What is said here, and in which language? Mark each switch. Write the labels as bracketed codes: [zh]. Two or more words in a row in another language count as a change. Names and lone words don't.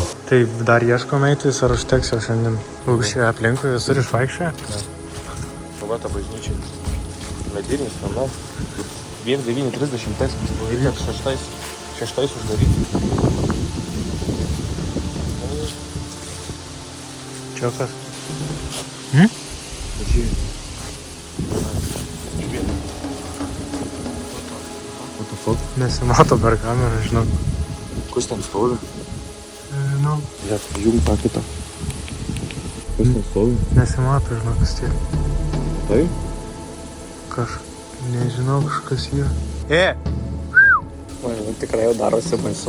[lt] Tai dar ieškom eitvis, ar užteks jau šiandien? Čia aplinkui visur išvaikščioja? Va ta bažnyčia. Medinis, manau. 1930 reikia šeštais uždaryti. Čia kas? [en] What the fuck? [lt] Nesimato per kamerą, žinau. Kas ten stovi? Žinau. Jum tą kitą. Kas ten stovi? Nesimato, žinau, kas tiek. Tai? Nežinau, kažkas yra. Man tikrai jau darosi baisu.